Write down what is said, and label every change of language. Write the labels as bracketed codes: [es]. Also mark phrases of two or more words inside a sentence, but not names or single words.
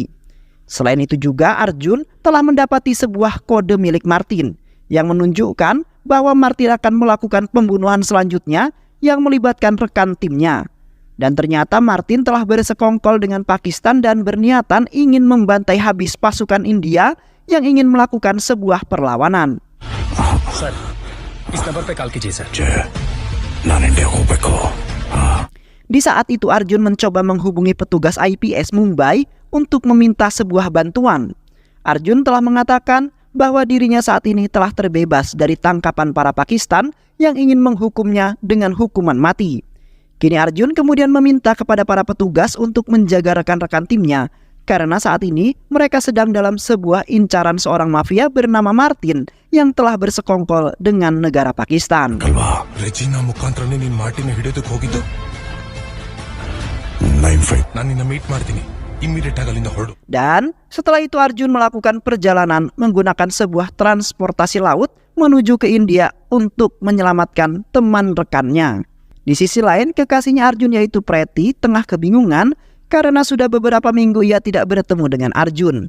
[id] Selain itu juga Arjun telah mendapati sebuah kode milik Martin yang menunjukkan bahwa Martin akan melakukan pembunuhan selanjutnya yang melibatkan rekan timnya. Dan ternyata Martin telah bersekongkol dengan Pakistan dan berniatan ingin membantai habis pasukan India yang ingin melakukan sebuah perlawanan. [hi] Sir, इस नंबर पे कॉल कीजिए, sir. [id] Di saat itu Arjun mencoba menghubungi petugas IPS Mumbai untuk meminta sebuah bantuan. Arjun telah mengatakan bahwa dirinya saat ini telah terbebas dari tangkapan para Pakistan yang ingin menghukumnya dengan hukuman mati. Kini Arjun kemudian meminta kepada para petugas untuk menjaga rekan-rekan timnya karena saat ini mereka sedang dalam sebuah incaran seorang mafia bernama Martin yang telah bersekongkol dengan negara Pakistan. [kn] ಕಲವಾ ರೆಜಿನಾ ಮುಖಾಂತರನೇ ನೀನು ಮಾರ್ಟಿನ್ ಹಿಡಿಯೋದಕ್ಕೆ ಹೋಗಿದ್ದು 95 ನಾನು ನಿನ್ನ ಮೀಟ್ ಮಾಡ್ತೀನಿ ಇಮಿಡಿಯೇಟ್ ಆಗಿ ಅಲ್ಲಿಂದ ಹೊರಡು. [id] Dan setelah itu Arjun melakukan perjalanan menggunakan sebuah transportasi laut menuju ke India untuk menyelamatkan teman rekannya. Di sisi lain, kekasihnya Arjun yaitu Preti tengah kebingungan karena sudah beberapa minggu ia tidak bertemu dengan Arjun.